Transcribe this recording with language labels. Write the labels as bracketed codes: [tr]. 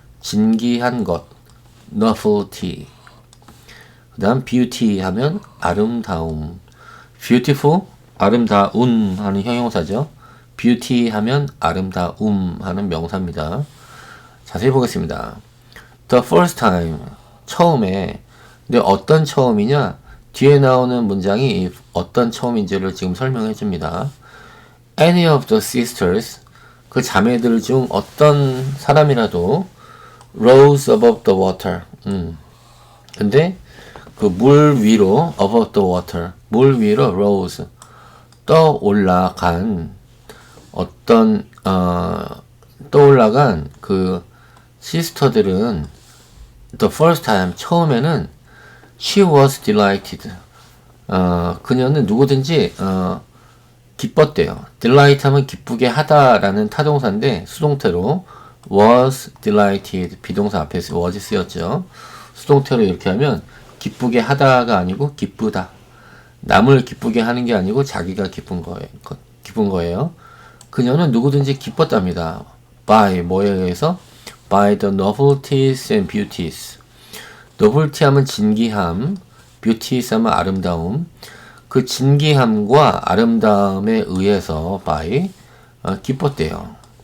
[ko] 진기한 것, novelty. 그 다음 beauty 하면 아름다움. beautiful, 아름다운 하는 형용사죠. beauty 하면 아름다움 하는 명사입니다. 자세히 보겠습니다. [en] The first time, [ko] 처음에. 근데 어떤 처음이냐? 뒤에 나오는 문장이 어떤 처음인지를 지금 설명해 줍니다. [en] Any of the sisters, [ko] 그 자매들 중 어떤 사람이라도 [en] rose above the water. [ko] 근데 그 물 위로 [en] above the water, [ko] 물 위로 rose, 떠 올라간 어떤 떠올라간 그 시스터들은 [en] the first time, [ko] 처음에는 [en] she was delighted. [ko] 그녀는 누구든지 기뻤대요. delight 하면 기쁘게 하다라는 타동사인데 수동태로 [en] was delighted, [ko] 비동사 앞에서 was 쓰였죠. 수동태로 이렇게 하면 기쁘게 하다가 아니고 기쁘다. 남을 기쁘게 하는 게 아니고 자기가 기쁜 거예요. 그녀는 누구든지 기뻤답니다. by, 뭐에 의해서? [en] by the novelties and beauties. [ko] novelty 하면 진기함, beauties 하면 아름다움. 그 진기함과 아름다움에 의해서 by 기뻤대요.